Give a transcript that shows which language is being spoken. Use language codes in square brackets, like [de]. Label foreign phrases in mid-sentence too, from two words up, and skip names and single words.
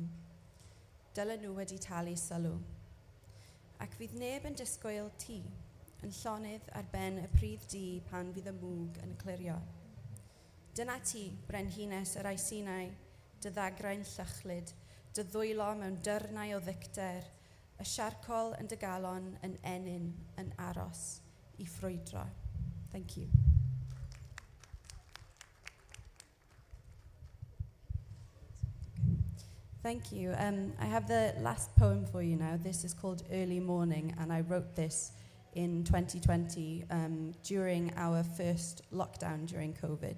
[cy] Dylen nhw wedi talu sylw. Ac fydd neb yn disgwyl ti, yn llonydd ar ben y Pryd Di pan fydd y mwg yn clirio. Dyna ti, brenhines yr Eisinau, dy ddagrau'n llychlyd, dy ddwylo mewn dyrnau o ddicter, y siarcol yn dy galon yn enyn, yn aros, I ffrwydro. [en] Thank you. Thank you. I have the last poem for you now. This is called Early Morning, and I wrote this in 2020 during our first lockdown during COVID.